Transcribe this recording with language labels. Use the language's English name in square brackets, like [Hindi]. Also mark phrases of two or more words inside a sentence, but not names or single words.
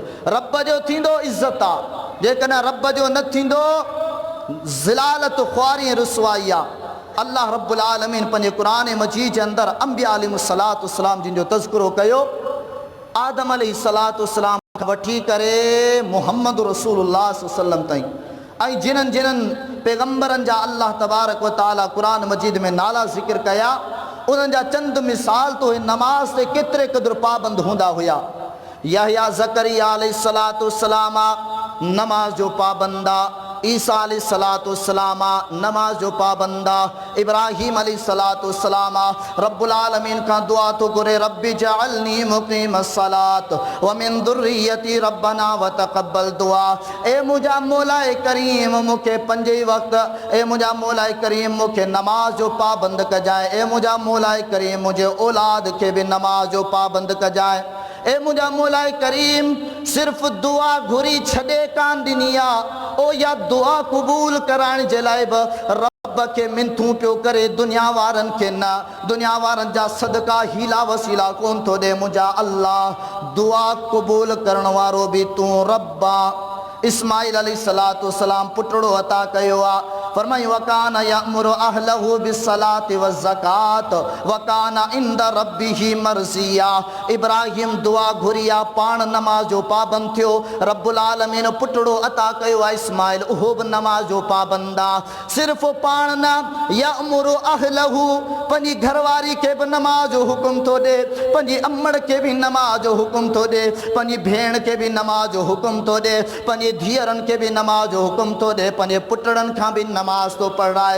[Sindhi] रब जो थींदो इज़्ज़त आहे, जेकॾहिं रब जो न थींदो ज़िलालत ख़्वारी रुसवाई आहे। अल्लाह रब्बुल आलमीन पंहिंजे क़ुरान मजीद जे अंदरि अंबिया अलैहिस्सलातु वस्सलाम जिन जो तज़किरो कयो, आदम अलैहिस्सलातु वस्सलाम खां वठी करे मुहम्मद रसूलुल्लाह सल्लल्लाहु अलैहि वसल्लम ताईं ऐं जिन्हनि जिन्हनि पैगम्बरनि जा अल्लाह तबारक व तआला क़ुरान मजीद में नाला ज़िक्र कया उन्हनि जा चंद मिसाल तो नमाज ते केतिरे क़दुरु पाबंद हूंदा हुया। यहया ज़करिया अलैहिस्सलातु वस्सलाम नमाज जो पाबंद आहे, ईसा अलैहिस्सलातु वस्सलाम नमाज जो पाबंद आहे, इब्राहीम अलैहिस्सलातु वस्सलाम रब्बुल आलमीन का दुआ तो करे [Arabic] رب اجعلني مقيم الصلاة ومن ذريتي ربنا وتقبل دعاء. [Sindhi] ए मुंहिंजा मौला करीम मूंखे पंज वक्त, ए मुंहिंजा मौला करीम मूंखे नमाज जो पाबंद कजाए, ए मुंहिंजा मौला करीम मुंहिंजे औलाद खे बि नमाज जो पाबंद कजाए। ए मुंहिंजा मौला करीम सिर्फ़ दुआ घुरी छॾे कान ॾिनी आहे, ओ या दुआ क़बूल कराइण जे लाइ बि रब खे मिनथूं पियो करे, दुनिया वारनि खे न, दुनिया वारनि जा सदका हीला वसीला कोन थो ॾे। मुंहिंजा अल्लाह दुआ क़बूल करण वारो बि तूं रब आहे। इस्माइल अलैहिस्सलातु वस्सलाम पुटड़ो अता कयो आहे, फरमाई [Arabic] وكان يأمر أهله بالصلاة والزكاة وكان عند ربه مرضيا. [Sindhi] इब्राहिम दुआ घुरिया पाण नमाज जो पाबंद थियो, रब्बुल आलमीन पुटड़ो अता कयो आहे इस्माइल, उहो बि नमाज जो पाबंद आहे। सिर्फ़ पाण न [Arabic] يأمر أهله [Sindhi] पंहिंजी घरवारी खे बि नमाज जो हुकुम थो ॾे, पंहिंजी अम्मड़ खे बि नमाज जो हुकुम थो ॾे, पंहिंजी भेण खे बि नमाज जो हुकुम थो ॾे, पंहिंजी धीअरनि खे बि नमाज जो हुकुम थो ॾे, पंहिंजे पुटड़नि खां बि नमाज तो पढ़ाए।